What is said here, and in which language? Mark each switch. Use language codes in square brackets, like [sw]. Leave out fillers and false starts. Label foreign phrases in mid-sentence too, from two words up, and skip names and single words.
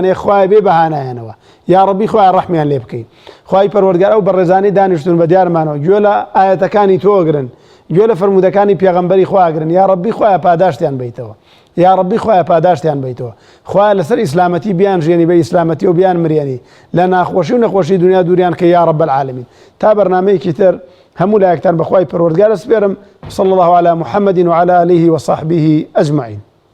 [ckb] هەیە خوای بێ بەهانایانەوە یا ڕەبی خوای ڕەحمیان لێ بکەین خوای پەروەردگار ئەو بەڕێزانەی دانیشتون بە دیارمانەوە گوێ لە ئاەتەکانی تۆگرن گوێ لە فەرمودەکانی پێغەمبەری خواگرن یا ڕەبی خوایە پاداشتیان بیتەوە یا ڕەبی خوایە پاداشتیان بیتەوە خوایە لەسەر ئیسلامەتی بیان ژێنی بە ئیسلامەتی و بیان مرێنی لە ناخۆشی و نەخۆشی دنیا دووریان کە [ar] یا ڕەب العالەمین [ckb] تا بەرنامەیەکی تر هەموو لایەکتان بەخوای پەروەردگار سپێرم [ar] صلى الله على محمد وعلى آله وصحبه أجمعين.